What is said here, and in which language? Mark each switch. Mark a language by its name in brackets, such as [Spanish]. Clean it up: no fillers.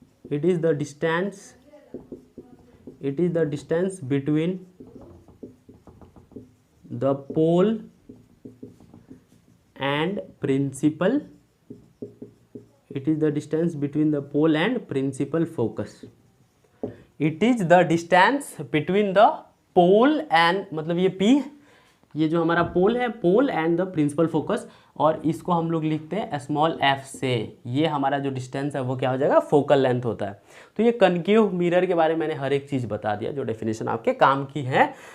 [English] It is the distance between the pole and principal. It is the distance between the pole and principal focus. It is the distance between the pole and, [Hindi] मतलब ये P, ये जो हमारा पोल है, [English] pole and the principal focus, [Hindi] और इसको हम लोग लिखते हैं [English] Small F से. [Hindi] ये हमारा जो डिस्टेंस है वो क्या हो जाएगा? फोकल लेंथ होता है. तो ये कनकेव मिरर के बारे में मैंने हर एक चीज़ बता दिया जो डेफिनेशन आपके काम की है.